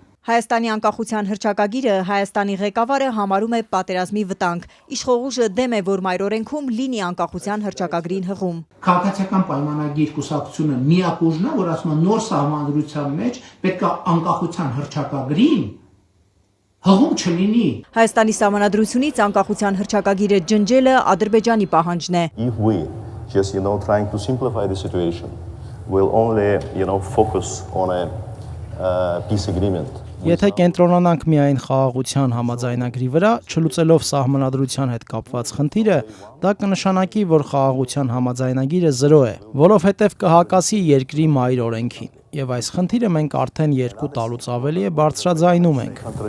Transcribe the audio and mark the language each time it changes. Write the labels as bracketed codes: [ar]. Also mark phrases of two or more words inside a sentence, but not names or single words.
[hy] Հայաստանի անկախության հռչակագիրը Հայաստանի ղեկավարը համարում է պատերազմի վտանգ։ Իշխող ուժը դեմ է, որ մայրօրենքում լինի անկախության հռչակագրին հղում։ Քաղաքացիական պայմանագիր կուսակցությունը միակ ուժն է, որ ասում է նոր սահմանադրության մեջ պետք է անկախության հռչակագրին հղում չլինի։ Հայաստանի սահմանադրությունից անկախության հռչակագիրը ջնջելը Ադրբեջանի պահանջն է։ [en] If we just trying to simplify the situation, we'll only focus on a peace agreement. [hy] Եթե կենտրոնանանք միայն խաղաղության համաձայնագրի վրա, չլուծելով սահմանադրության հետ կապված խնդիրը, դա կնշանակի, որ խաղաղության համաձայնագիրը զրո է, որովհետև կհակասի երկրի մայր օրենքին։ Եվ այս խնդիրը մենք արդեն 2 տարուց ավելի է բարձրաձայնում ենք։